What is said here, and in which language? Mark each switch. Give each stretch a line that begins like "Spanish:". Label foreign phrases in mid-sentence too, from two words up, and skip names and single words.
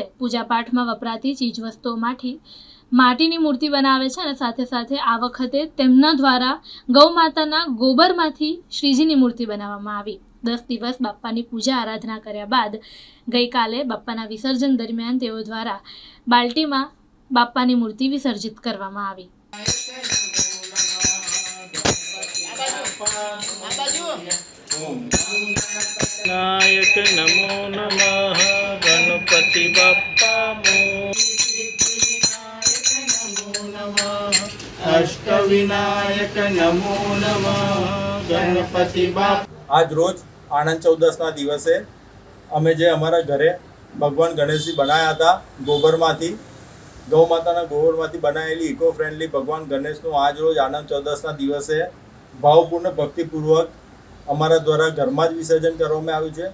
Gujarati: પૂજાપાઠમાં વપરાતી ચીજવસ્તુઓમાંથી માટીની મૂર્તિ બનાવે છે અને સાથે સાથે આ વખતે તેમના દ્વારા ગૌ માતાના ગોબરમાંથી શ્રીજીની મૂર્તિ બનાવવામાં આવી. 10 દિવસ બાપ્પાની પૂજા આરાધના કર્યા બાદ ગઈકાલે બાપ્પાના વિસર્જન દરમિયાન તેઓ દ્વારા બાલ્ટીમાં બાપ્પાની મૂર્તિ વિસર્જિત કરવામાં આવી.
Sanskrit: नायक नमो नमः गणपति बप्पा अष्टविनायक नमो नमः गणपति बप्पा।
Gujarati: આજ રોજ આનંદ ચૌદસના દિવસે અમે જે અમારા ઘરે ભગવાન ગણેશજી બનાવ્યા હતા ગોબરમાંથી, ગૌ માતાના ગોબરમાંથી બનાવેલી
English: eco friendly
Gujarati: ભગવાન ગણેશનું આજ રોજ આનંદ ચૌદસના દિવસે ભાવપૂર્ણ ભક્તિપૂર્વક અમારા દ્વારા ઘરમાં જ વિસર્જન કરવામાં આવ્યું છે.